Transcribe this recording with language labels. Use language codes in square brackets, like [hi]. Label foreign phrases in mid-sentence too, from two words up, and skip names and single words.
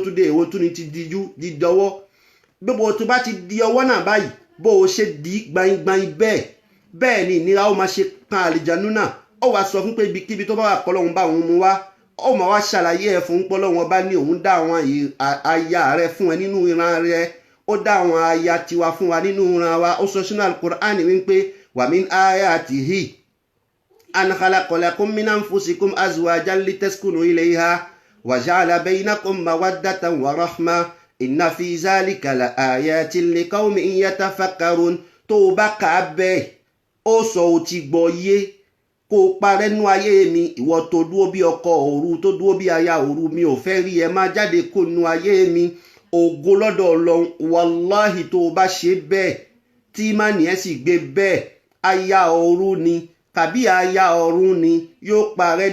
[yo] tún dé èwo tún ni ti dijú di dọwọ́ gbogbo tó bá ti di ọwọ́ náà báyìí bó o ṣe di gbaingbain bẹ́ẹ̀ ni ìnira ó máa ṣe kan àlìjànú náà ó wàá sọ fún pé ibikíbi tó bá wà kọ́lọ́hún bá òun mú wá ó máa wá ṣàlàyé ẹ̀ fún pọ́lọ́hún ọba ní òun dá àwọn aya rẹ fún ẹ nínú ìran rẹ ó dá àwọn aya tiwa fún wa nínú ìran wa ó sọ sínú Al-Qur'ani wípé [ar] ومن آياته أن خلق لكم من أنفسكم أزواجا لتسكنوا إليها وجعل بينكم مودة ورحمة إن في ذلك لآيات لقوم يتفكرون [yo] tó o bá kà á bẹ́ẹ̀ ó sọ ó ti gbọ́ yé kó o parẹ́ nú ayé mi ìwọ tó dúró bí ọkọ òru tó dúró bí aya òru mi ò fẹ́ rí ẹ má jáde kó nú ayé mi ògo lọ́dọ̀ Ọlọ́run wàláhì tó o bá ṣe bẹ́ẹ̀ tí mánì ẹ̀ sì gbé bẹ́ẹ̀ aya òru ni tàbí aya ọ̀run ni yóò parẹ́